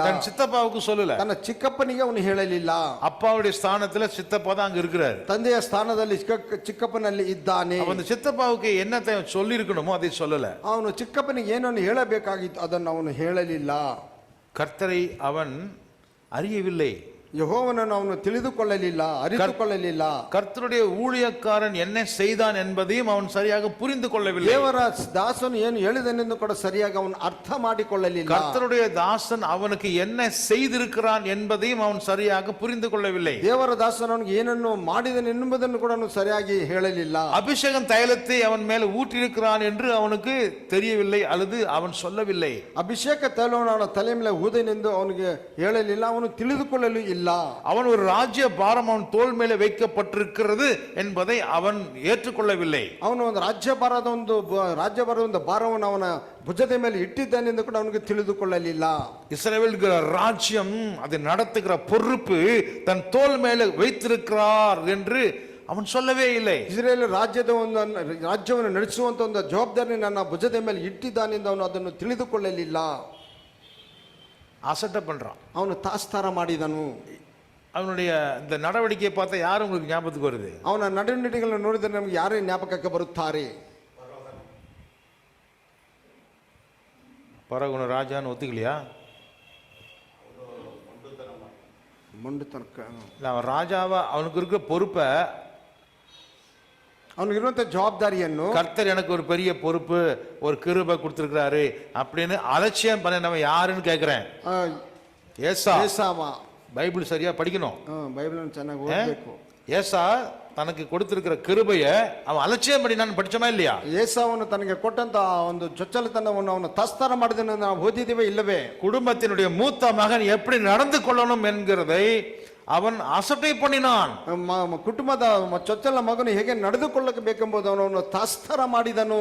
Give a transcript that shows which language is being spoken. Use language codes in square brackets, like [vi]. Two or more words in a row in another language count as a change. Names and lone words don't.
[ta] தன் சித்தப்பாவுக்கு சொல்லல, [kn] ತನ್ನ ಚಿಕ್ಕಪ್ಪನಿಗೆ ಅವನು ಹೇಳಲಿಲ್ಲ. [ta] அப்பாவுடைய ஸ்தானத்துல சித்தப்பா தான் அங்க இருக்கிறார். [kn] ತಂದೆಯ ಸ್ಥಾನದಲ್ಲಿ ಚಿಕ್ಕಪ್ಪನಲ್ಲಿ ಇದ್ದಾನೆ. [ta] அவன் சித்தப்பாவுக்கு என்னத்தை சொல்லி இருக்கணுமோ அதை சொல்லல. [kn] ಅವನು ಚಿಕ್ಕಪ್ಪನಿಗೆ ಏನನ್ನು ಹೇಳಬೇಕಾಗಿತ್ತು ಅದನ್ನು ಅವನು ಹೇಳಲಿಲ್ಲ. [ta] கர்த்தரை அவன் அறியவில்லை. [kn] ಯೆಹೋವನನ್ನು ಅವನು ತಿಳಿದುಕೊಳ್ಳಲಿಲ್ಲ, ಅರಿತುಕೊಳ್ಳಲಿಲ್ಲ. [ta] கர்த்தருடைய ஊழியக்காரன் என்ன செய்தான் என்பதையும் அவன் சரியாக புரிந்து கொள்ளவில்லை. [kn] ದೇವರ ದಾಸನು ಏನು ಹೇಳಿದನೆಂದು ಕೂಡ ಸರಿಯಾಗಿ ಅವನು ಅರ್ಥ ಮಾಡಿಕೊಳ್ಳಲಿಲ್ಲ. [ta] கர்த்தருடைய தாசன் அவனுக்கு என்ன செய்திருக்கிறான் என்பதையும் அவன் சரியாக புரிந்து கொள்ளவில்லை. [kn] ದೇವರ ದಾಸನು ಅವನಿಗೆ ಏನನ್ನು ಮಾಡಿದನು ಎನ್ನುವುದನ್ನು ಕೂಡ ಅವನು ಸರಿಯಾಗಿ ಹೇಳಲಿಲ್ಲ. [ta] அபிஷேகம் தைலத்தை அவன் மேல ஊற்றியிருக்கிறான் என்று அவனுக்கு தெரியவில்லை அல்லது அவன் சொல்லவில்லை. [kn] ಅಭಿಷೇಕ ತೈಲವನ್ನು ಅವನ ತಲೆ ಮೇಲೆ ಊದನೆಂದು ಅವನಿಗೆ ಹೇಳಲಿಲ್ಲ, ಅವನು ತಿಳಿದುಕೊಳ್ಳಲು ಇಲ್ಲ. [ta] அவன் ஒரு ராஜ்ய பாரம் அவன் தோள் மேலே வைக்கப்பட்டிருக்கிறது என்பதை அவன் ஏற்றுக்கொள்ளவில்லை. [kn] ಅವನು ಒಂದು ರಾಜ್ಯಭಾರದ ಒಂದು ಭಾರವನ್ನು ಅವನ ಭುಜದ ಮೇಲೆ ಇಟ್ಟಿದ್ದಾನೆಂದು ಕೂಡ ಅವನಿಗೆ ತಿಳಿದುಕೊಳ್ಳಲಿಲ್ಲ. [ta] இஸ்ரவேலுக்கு ராஜ்யம் அதை நடத்துகிற பொறுப்பு தன் தோள் மேலே வைத்திருக்கிறார் என்று ಅವನು சொல்லவே இல்லை. [kn] ಇಸ್ರೇಲ್ ರಾಜ್ಯವನ್ನು ನಡೆಸುವಂತ ಒಂದು ಜವಾಬ್ದಾರಿ ನನ್ನ ಭುಜದ ಮೇಲೆ ಇಟ್ಟಿದ್ದಾನೆಂದು ಅವನು ಅದನ್ನು ತಿಳಿದುಕೊಳ್ಳಲಿಲ್ಲ. [ta] அசட்டை பண்றான். [kn] ಅವನು ತಾಸ್ತಾರ ಮಾಡಿದನು. [ta] அவனுடைய இந்த நடவடிக்கையை பார்த்தா யாரும் உங்களுக்கு ஞாபகத்துக்கு வருது? [kn] ಅವನ ನಡೆನುಡಿಗಳನ್ನು ನೋಡಿದರೆ ನಮಗೆ ಯಾರೇ ಜ್ಞಾಪಕಕ್ಕೆ ಬರುತ್ತಾರೆ? [ta] பரகுன ராஜான்னு ஒத்துக்கலையா? அவன் ராஜாவா அவனுக்கு இருக்கிற பொறுப்பை, அவனுக்கு ஜவாப்தாரிಯನ್ನು கர்த்தர் எனக்கு ஒரு பெரிய பொறுப்பு ஒரு கிருபை கொடுத்திருக்கிறாரு அப்படின்னு அலட்சியம் பண்ணினவன் யாருன்னு கேட்கிறேன். ஏசாவா? பைபிள் சரியா படிக்கணும், [kn] பைபிள் ಚೆನ್ನಾಗಿ ಓದಬೇಕು. [ta] ஏசா தனக்கு கொடுத்திருக்கிற கிருபையை அவன் அலட்சியம் பண்ணினான்னு படிச்சோமா இல்லையா? [kn] ಏಸಾವನ್ನು ತನಗೆ ಕೊಟ್ಟಂತ ಒಂದು ಚೊಚ್ಚಲತನವನ್ನು ಅವನು ತಾಸ್ತಾರ ಮಾಡಿದನು ನಾವು ಓದಿದ್ದೇವೆ ಇಲ್ಲವೇ? [ta] குடும்பத்தினுடைய மூத்த மகன் எப்படி நடந்து கொள்ளணும் என்கிறதை அவன் அசட்டை பண்ணினான். [kn] ಕುಟುಂಬದ ಚೊಚ್ಚಲ ಮಗನು ಹೇಗೆ ನಡೆದುಕೊಳ್ಳಬೇಕೆಂಬುದನ್ನು ಅವನು ತಾಸ್ತಾರ ಮಾಡಿದನು.